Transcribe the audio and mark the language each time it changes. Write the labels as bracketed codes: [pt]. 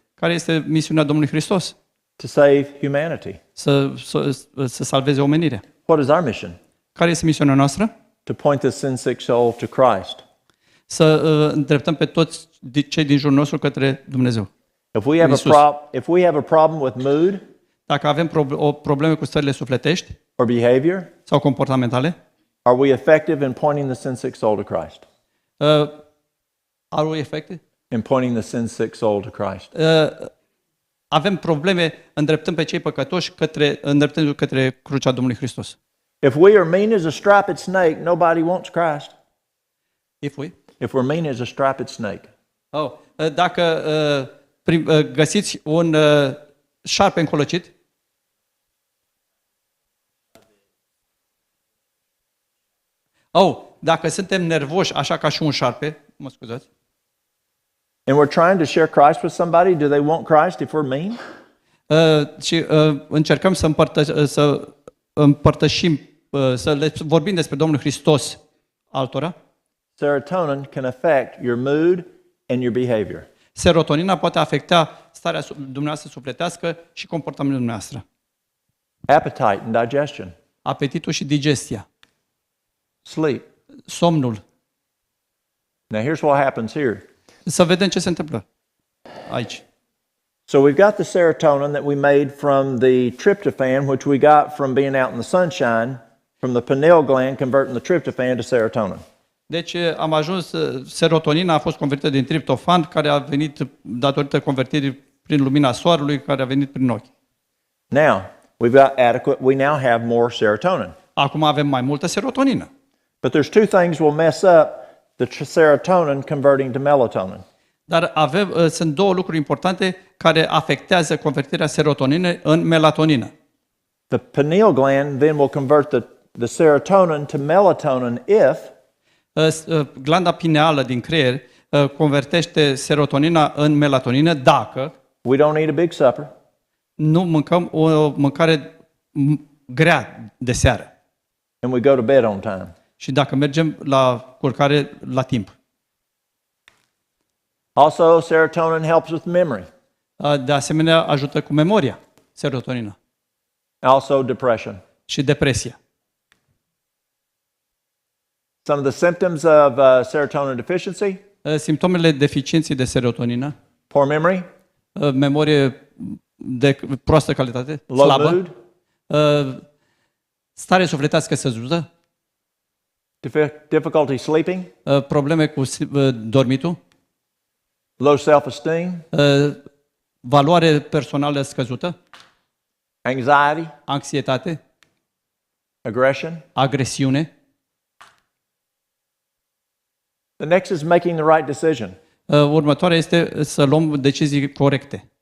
[ro] Care este misiunea Domnului Hristos? [en] To save humanity. [ro] Să salveze omenirea. [en] What is our mission? [ro] Care este misiunea noastră? [en] To point the sin-sick soul to Christ. [ro] Să îndreptăm pe toți cei din jurul nostru către Dumnezeu. [en] If we have a problem with mood [ro] Dacă avem o problemă cu stările sufletești [en] or behavior, [ro] sau comportamentale, [en] are we effective in pointing the sin-sick soul to Christ? are we affected? In pointing the sin-sick soul to Christ. [ro] Avem probleme îndreptând pe cei păcătoși îndreptându-i către crucea Domnului Hristos. [en] If we are mean as a striped snake, nobody wants Christ. If we're mean as a striped snake. [ro] Dacă găsiți un șarpe încolăcit, dacă suntem nervoși așa ca și un șarpe, mă scuzați, [en] And we're trying to share Christ with somebody, do they want Christ if we're mean? [ro] Și încercăm să împărtășim, să le vorbim despre Domnul Hristos altora. [en] Serotonin can affect your mood and your behavior. [ro] Serotonina poate afecta starea dumneavoastră sufletească și comportamentul dumneavoastră. [en] Appetite and digestion. [ro] Apetitul și digestia. [en] Sleep. [ro] Somnul. [en] Now here's what happens here. [ro] Să vedem ce se întâmplă aici. [en] So we've got the serotonin that we made from the tryptophan, which we got from being out in the sunshine, from the pineal gland converting the tryptophan to serotonin. [ro] Deci am ajuns, serotonina a fost convertită din triptofan, care a venit datorită convertirii prin lumina soarelui, care a venit prin ochi. [en] Now, we now have more serotonin. [ro] Acum avem mai multă serotonină. [en] But there's two things will mess up the serotonin converting to melatonin. [ro] Dar sunt două lucruri importante care afectează convertirea serotoninei în melatonină. [en] The pineal gland then will convert the serotonin to melatonin if [ro] Glanda pineală din creier convertește serotonina în melatonină dacă [en] we don't eat a big supper, [ro] nu mâncăm o mâncare grea de seară [en] and we go to bed on time. [ro] și dacă mergem la culcare la timp. [en] Also, serotonin helps with memory. [ro] De asemenea, ajută cu memoria, serotonina, [en] Also, depression. [ro] și depresia. [en] Some of the symptoms of serotonin deficiency: [ro] Simptomele deficienței de serotonină, [en] poor memory, [ro] memorie de proastă calitate, [en] low [ro] slabă, [en] mood, [ro] stare sufletească scăzută, [en] difficulty sleeping, [ro] probleme cu dormitul, [en] low self-esteem, [ro] valoare personală scăzută, [en] anxiety, [ro] anxietate, [en] aggression. [ro] agresiune. [en] The next is making the right decision. [ro] Următoarea este să luăm decizii corecte.